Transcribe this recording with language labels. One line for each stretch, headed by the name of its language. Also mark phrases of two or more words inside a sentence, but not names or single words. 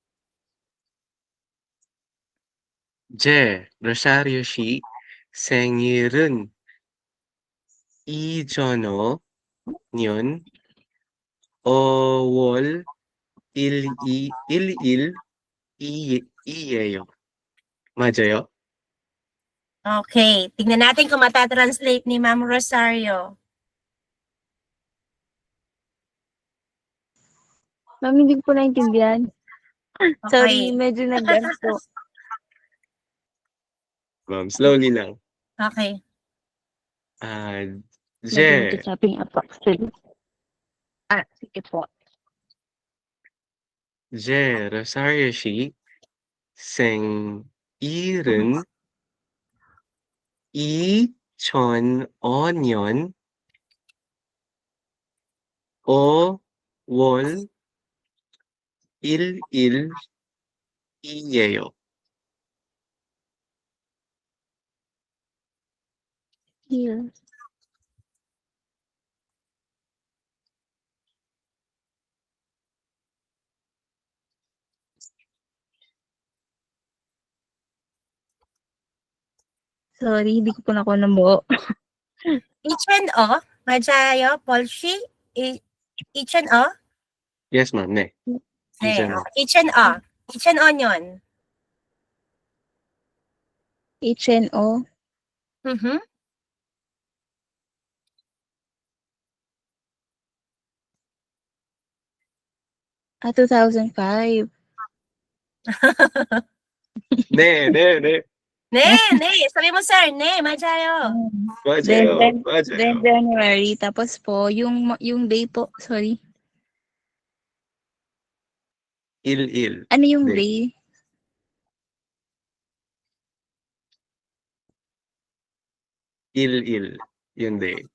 Korean: Rosario 씨 생일은 이전어 년 5월 1일이에요. 맞아요? Okay.
Filipino: Tingnan natin kung matatranslate ni Ma'am Rosario. Ma'am, hindi ko po naintindihan. Sorry, Okay. medyo nag-ano po. Ma'am, slowly lang. Okay. Medyo nag-
English: chopping up actually.
Filipino: Sige po.
Korean: Rosario 씨 생일은 2005년 5월 1일이에요.
Filipino: Here. Sorry, hindi ko po nakuha ng buo.
Korean: H&O, 맞아요, Polshi? H&O?
English: Yes, ma'am.
Korean: 네. 네, H&O.
Filipino: H&O. H&O yun. HNO. Mhm. Ah, 2005.
Korean: 네. 네.
Filipino: Sabi mo, sir,
Korean: 네, 맞아요. 맞아요. Then 맞아요.
Filipino: January. Tapos po, yung day po, sorry.
Korean: 1일.
Filipino: Ano yung
Korean: 네.
Filipino: day? Yun day.